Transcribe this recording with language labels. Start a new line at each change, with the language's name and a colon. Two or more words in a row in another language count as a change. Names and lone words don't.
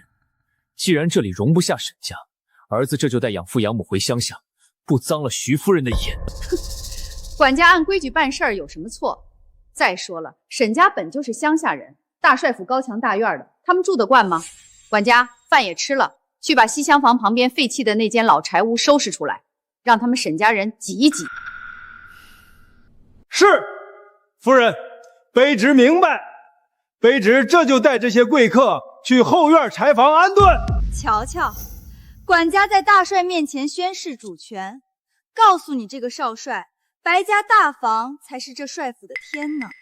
Chinese: 既然這裡容不下沈家，兒子這就帶養父養母回鄉下，不髒了徐夫人的眼。管家按規矩辦事兒有什麼錯？再說了，沈家本就是鄉下人，大帥府高牆大院的，他們住得慣嗎？管家，飯也吃了，去把西厢房旁邊廢棄的那間老柴屋收拾出來，讓他們沈家人擠一擠。是，夫人，卑職明白。卑職這就帶這些貴客去後院柴房安頓。瞧瞧，管家在大帥面前宣示主權，告訴你這個少帥，白家大房才是這帥府的天呢。